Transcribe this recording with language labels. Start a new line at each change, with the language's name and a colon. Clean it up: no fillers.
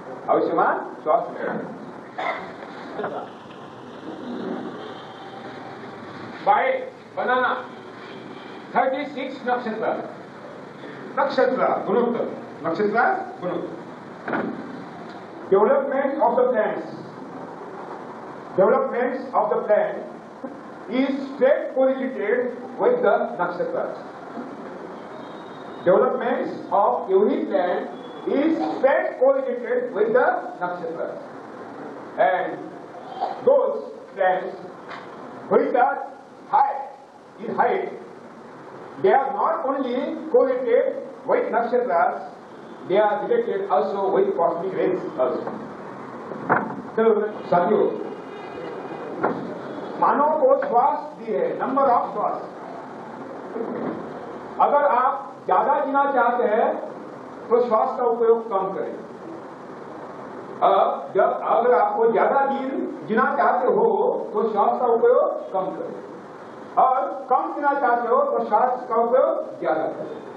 Hindi: आयुष्मान श्वास बाय बनाना 36 नक्षत्र, नक्षत्र गुणोत्तर, नक्षत्र गुणोत्तर।
English: Development of the plants, developments of the plant is straight correlated with the nakshatras. Developments of every plant is straight correlated with the nakshatras. And those plants which are high in height, they are not only correlated with nakshatras, they are related also with cosmic rays also.
Hindi: तो साथियों, मानव को श्वास दी है, number of श्वास। अगर आप ज्यादा जीना चाहते हैं तो श्वास का उपयोग कम करें। जब अगर आपको ज्यादा जीना चाहते हो तो श्वास का उपयोग कम करें, और कम जीना चाहते हो तो श्वास का उपयोग ज्यादा करें।